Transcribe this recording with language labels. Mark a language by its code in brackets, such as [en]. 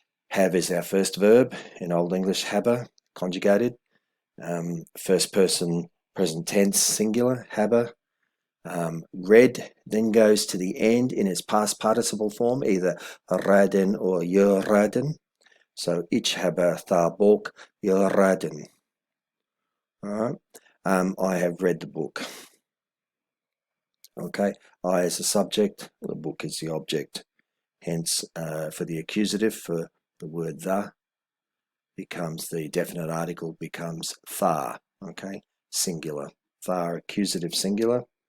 [en] Have is our first verb in Old English, habe, conjugated. First person present tense, singular, habe. Read then goes to the end in its past participle form, either raden or raden. [de] So ich habe das Buch gelesen. [en] All right. I have read the book. Okay, I is the subject, the book is the object. Hence, for the accusative, for the word the, becomes the definite article, becomes tha. Okay, singular. Tha, accusative, singular.